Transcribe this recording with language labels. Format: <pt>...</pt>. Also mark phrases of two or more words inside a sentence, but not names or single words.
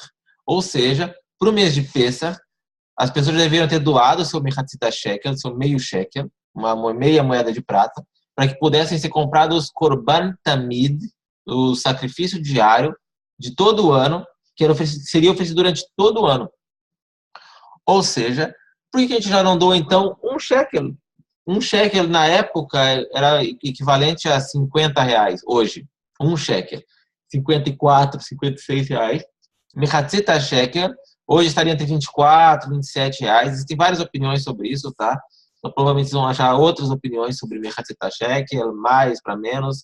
<pt>Ou seja, para o mês de Pesach, as pessoas deveriam ter doado o seu</pt> <he>מחצית השקל,</he> <pt>seu meio shekel, uma meia moeda de prata, para que pudessem ser comprados os</pt> <he>קרבן תמיד,</he> <pt>o sacrifício diário de todo o ano, que seria oferecido durante todo o ano. Ou seja, por que a gente já não doa, então, um shekel? Um shekel, na época, era equivalente a 50 reais, hoje. Um shekel. 54, 56 reais.</pt> <he>מחצית השקל,</he> <pt>hoje estaria entre 24, 27 reais. Existem várias opiniões sobre isso, tá? Então, provavelmente vocês vão achar outras opiniões sobre</pt> <he>מחצית השקל,</he> <pt>mais para menos.</pt>